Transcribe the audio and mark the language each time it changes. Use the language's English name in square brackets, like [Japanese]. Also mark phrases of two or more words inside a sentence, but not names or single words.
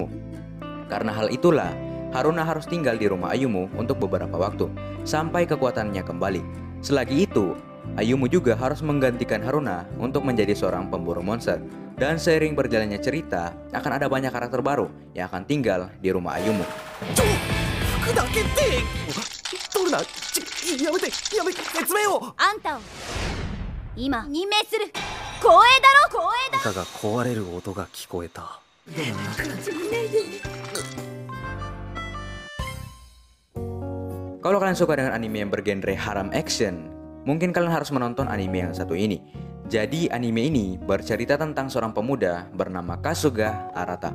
[Indonesian] Karena hal itulah, Haruna harus tinggal di rumah Ayumu untuk beberapa waktu sampai kekuatannya kembali. Selagi itu, Ayumu juga harus menggantikan Haruna untuk menjadi seorang pemburu monster. Dan seiring berjalannya cerita, akan ada banyak karakter baru yang akan tinggal di rumah Ayumu. [Japanese] あんたを今任命する。光栄だろ、光栄だ。板が壊れる音が聞こえた。 [Indonesian] Kalau kalian suka dengan anime yang bergenre [English] harem action, [Indonesian] mungkin kalian harus menonton anime yang satu ini. Jadi anime ini bercerita tentang seorang pemuda bernama Kasuga Arata.